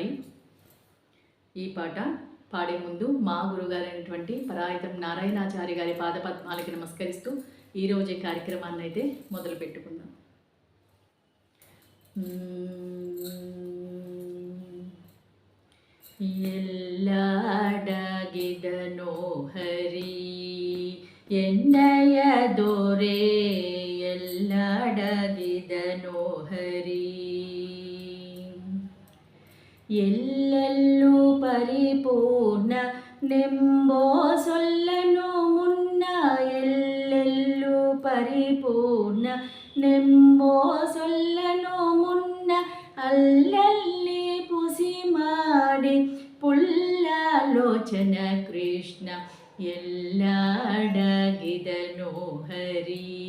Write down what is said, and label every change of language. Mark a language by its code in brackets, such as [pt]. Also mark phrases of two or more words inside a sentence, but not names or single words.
[te] ఈ పాట పాడే ముందు మా గురుగారైనటువంటి పరాయితం నారాయణాచారి గారి పాదపద్మాలకి నమస్కరిస్తూ ఈరోజు ఈ కార్యక్రమాన్ని అయితే మొదలు పెట్టుకుందాం. [kn] ಎಲ್ಲಡಗಿದನೋ ಹರಿ ಎನ್ನಯ ದೊರೆ ಎಲ್ಲಡಗಿದನೋ ಹರಿ. ಎಲ್ಲೆಲ್ಲೂ ಪರಿಪೂರ್ಣ ನೆಂಬೋ ಸೊಲ್ಲನು ಮುನ್ನ, ಎಲ್ಲೆಲ್ಲೂ ಪರಿಪೂರ್ಣ ನೆಂಬೋ ಸೊಲ್ಲನು ಮುನ್ನ, ಅಲ್ಲಲ್ಲಿ ಪುಸಿ ಮಾಡಿ ಪುಲ್ಲಾಲೋಚನ ಕೃಷ್ಣ ಎಲ್ಲಡಗಿದನೋ ಹರಿ.